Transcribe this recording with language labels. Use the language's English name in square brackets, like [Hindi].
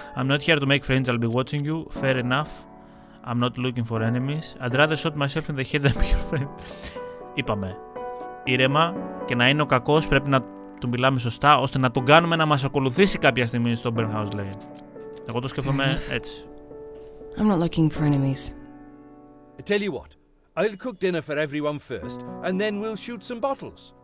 [English] I'm not here to make friends, I'll be watching you. Fair enough. I'm not looking for enemies. I'd rather shoot myself in the head than be your friend. [Greek] Είπαμε. Ήρεμα και να είναι ο κακός πρέπει να του μιλάμε σωστά ώστε να τον κάνουμε να μας ακολουθήσει κάποια στιγμή στο Burnhouse Lane. Εγώ το σκέφτομαι έτσι. [English] I'm not looking for enemies. I tell you what. I'll cook dinner for everyone first and then we'll shoot some bottles.